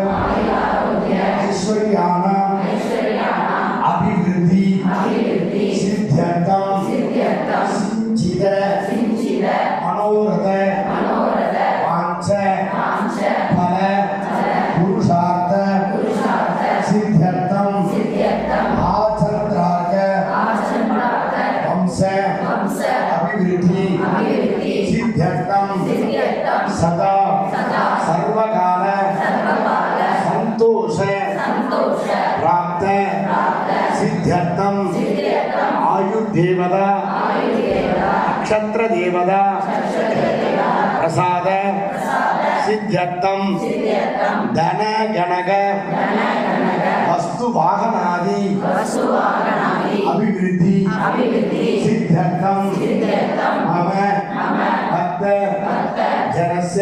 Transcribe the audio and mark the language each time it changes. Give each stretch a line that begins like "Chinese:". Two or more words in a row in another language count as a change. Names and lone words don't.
Sanskrit: ऐश्वर्याणाम् अभिवृद्धि सिद्ध्यर्थम् चिन्तित मनोरथ वाञ्छा फल पुरुषार्थ सिद्ध्यर्थम् आचन्द्रार्क वंश अभिवृद्धि सिद्ध्यर्थम् सदा सर्वकाल सन्तोष प्राप्त सिद्ध्यर्थम आयुर्देवता नक्षत्रदेवता प्रसाद सिद्ध्यर्थम धन गणक वस्तु वाहनादि अभिवृद्धि सिद्ध्यर्थम मम भक्त जनस्य